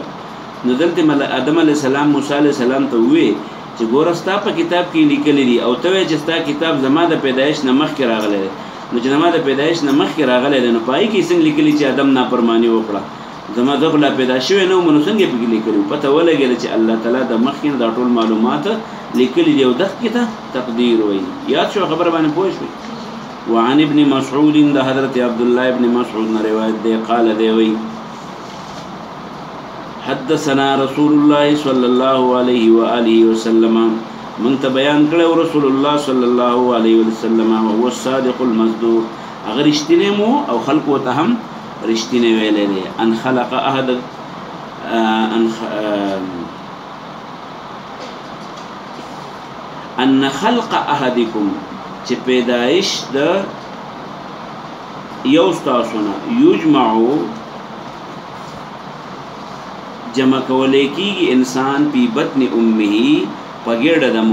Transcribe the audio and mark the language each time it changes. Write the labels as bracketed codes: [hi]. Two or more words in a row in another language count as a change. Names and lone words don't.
[ps] نو دلته آدم علیه السلام موسی علیه السلام ته ووایي چې ګوره ستا په کتاب کې لیکلی دي او ته وایې چې ستا کتاب زما د پیدایش نه مخکې راغلی دی نو چې زما د پیدایش نه مخکې راغلی دی نو په هغې کې څنګه لیکلي چې آدم نافرماني وکړه زما زه خو لا پیدا شوی نه وم نو څنګه یې پکې لیکلي پته ولګېده چې الله تعالی د مخکې نه دا ټول معلومات لیکلي دي او دقیقې ته تقدیر وایي. یاد شو خبره باندې پوه شوئ. [ar] وعن ابن مسعود [ps] د حضرت عبدالله ابن مسعود نه روایت دی قال دی وایي [ar] حدثنا رسول الله صلی الله علیه وآله وسلم [ps] من ته بیان کړو رسول الله [ar] صلی الله علیه وسلم هو الصادق المصدوق [ps] هغه رښتینی مو او خلقو ته هم رښتینی ویلی دی [ar] ان خلق احد ان خلق احدکم [ps] چې پیدایش د یو ستاسو نه یجمعو جمع کولی کیږي انسان [ar] پی بطن امه [ps] په ګېډه د